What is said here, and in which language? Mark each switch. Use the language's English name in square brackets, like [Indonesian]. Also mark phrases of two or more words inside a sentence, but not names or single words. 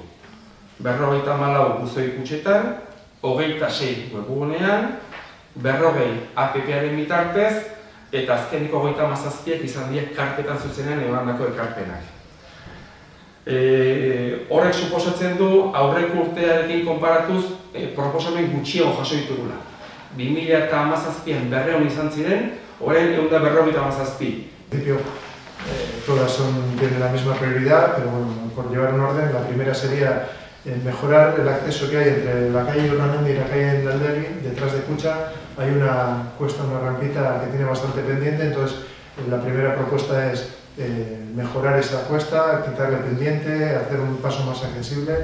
[Basque] 54 buzoi kutxetan, 26 webgunean, 40 app-aren bitartez, eta azkeniko 57 izan diek karpetan zuzenean emandako ekarpenak. Horrek suposatzen du aurreko urtearekin konparatuz proposamen gutxiago jaso ditugula. 2017an 200 izan ziren, orain 157. [Spanish] Todas tienen la misma prioridad, pero bueno, por llevar un orden, la primera sería mejorar el acceso que hay entre la calle Urramendi y la calle Endaldegui. Detrás de Kutxa hay una cuesta, una rampita que tiene bastante pendiente, entonces la primera propuesta es mejorar esa cuesta, quitarle pendiente, hacer un paso más accesible.